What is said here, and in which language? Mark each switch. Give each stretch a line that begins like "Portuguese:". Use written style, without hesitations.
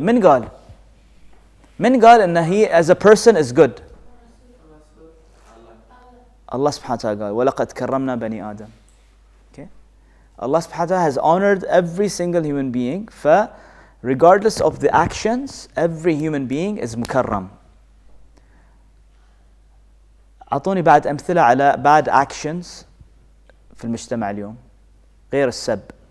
Arabic: من قال إن
English: he as a person is good.
Arabic: Allah subhanahu wa ta'ala قال وَلَقَدْ كَرَّمْنَا بَنِي آدَمَ.
English: Okay? Allah subhanahu wa ta'ala has honored every single human being. Regardless of the actions, every human being is مكرم.
Arabic: أعطوني بعد أمثلة على
English: bad actions
Arabic: في المجتمع اليوم غير السب.